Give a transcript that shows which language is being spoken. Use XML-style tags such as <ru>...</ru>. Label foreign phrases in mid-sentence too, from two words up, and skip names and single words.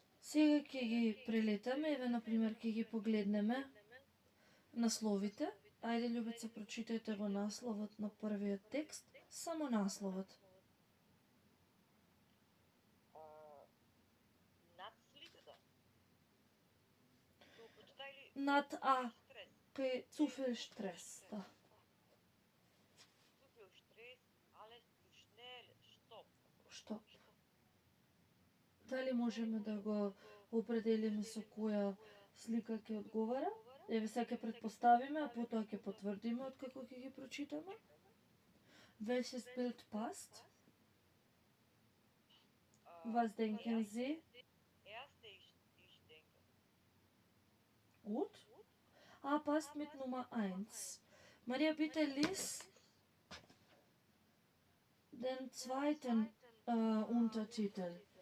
<mk>Сега ќе ги прелетаме, еве например ќе ги погледнеме насловите. Ајде љубица, прочитајте го насловот на првиот текст, само насловот. Над слитата. Ту почитай ли? Над А, Стрес. кај</mk> <de>Zu viel Stress,</de> <mk>да.</mk> <de>Zu viel Stress, alles zu schnell, stopp.</de> <mk>Што? Дали можеме да го определиме со која слика ќе одговара? Еве сега ќе претпоставиме, а потоа ќе потврдиме откако ќе ги прочитаме.</mk> <de>Welches Bild passt? Was denken Sie? Erste ich denke. Gut. A passt mit Nummer 1. Maria, bitte lies den zweiten Untertitel.</de>